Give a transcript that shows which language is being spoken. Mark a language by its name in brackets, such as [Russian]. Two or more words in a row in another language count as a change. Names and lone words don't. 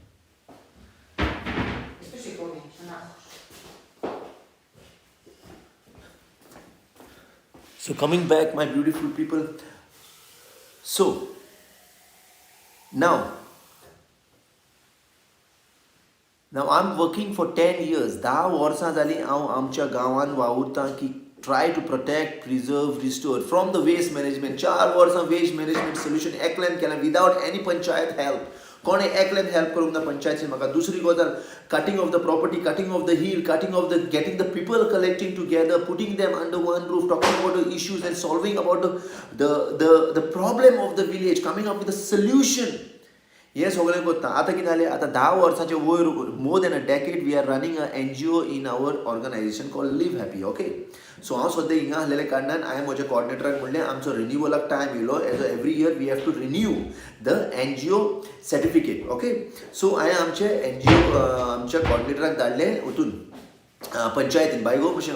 [Spanish] Esto se come, son ajos. [English] So coming back, my beautiful people. So now I'm working for 10 years. [Konkani] 10 वर्सां जालीं हांव आमच्या गांवान वावुरतां की [English] try to protect, preserve, restore from the waste management. 4 वर्सां waste management solution [Konkani] एकल्यान केलें [English] without any panchayat help. [Konkani] कोणें एकल्यान help करूंक ना पंचायतीन म्हाका दुसरी गजाल [English] cutting of the property, cutting of the hill, getting the people collecting together, putting them under one roof, talking about the issues and solving about the problem of the village, coming up with a solution. [Konkani] हे सगळें करता आतां कितें जालें आतां 10 वर्सांचे वयर [English] more than a decade we are running a NGO in our organization call Live Happy okay so [Konkani] हांव सद्या हिंगा आसलेल्या कारणान हांवें म्हज्या कॉर्डिनेटराक म्हणलें आमचो रिन्युवलाक टायम येयलो [English] as every year we have to renew the NGO certificate okay so [Konkani] हांवें आमच्या कॉर्डिनेटराक धाडलें वतून पंचायतीन बाय गो कशें